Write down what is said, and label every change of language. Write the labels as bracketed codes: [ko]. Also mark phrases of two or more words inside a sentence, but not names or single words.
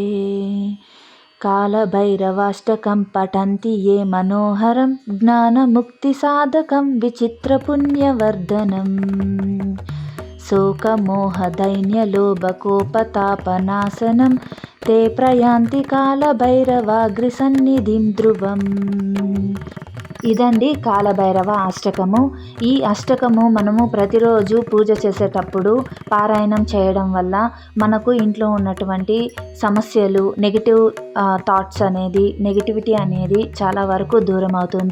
[sa] कालभैरवाष्टकं पठन्ति ये मनोहरं ज्ञानमुक्तिसाधकं विचित्रपुण्यवर्धनम् शोकमोहदैन्यलोभकोपतापनाशनं ते प्रयान्ति कालभैरवाग्रिसन्निधिं ध्रुवम् [te] ఇదండి కాలభైరవ అష్టకము. ఈ అష్టకము మనము ప్రతిరోజు పూజ చేసేటప్పుడు పారాయణం చేయడం వల్ల మనకు ఇంట్లో ఉన్నటువంటి సమస్యలు, [en] negative thoughts [te] అనేది, నెగిటివిటీ అనేది చాలా వరకు దూరం అవుతుంది.